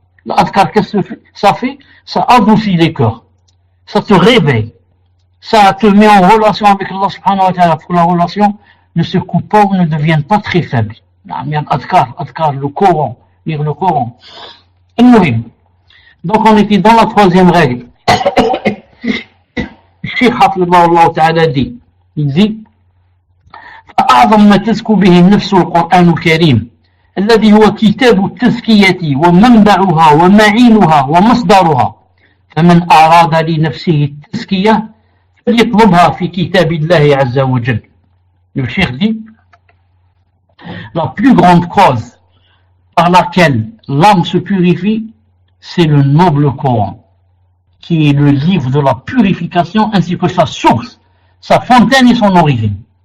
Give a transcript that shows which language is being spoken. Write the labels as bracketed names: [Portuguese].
[French] L'adkar, qu'est-ce que ça fait? Ça adoucit les cœurs. Ça te réveille. Ça te met en relation avec Allah subhanahu wa ta'ala pour que la relation ne se coupe pas ou ne devienne pas très faible. Il y a l'adkar, le Coran, lire le Coran. Donc on était dans la troisième règle. Cheikh Hafidhahullah ta'ala dit, il dit [Arabic] فأعظم ما تزكو به النفس القرآن الكريم الذي هو كتاب التزكية ومنبعها ومعينها ومصدرها فمن أراد لنفسه التزكية فليطلبها في كتاب الله عز وجل. [French] Le cheikh dit la plus grande cause par laquelle l'âme se purifie, c'est le noble Coran, qui est le livre de la purification ainsi que sa source, sa fontaine et son origine.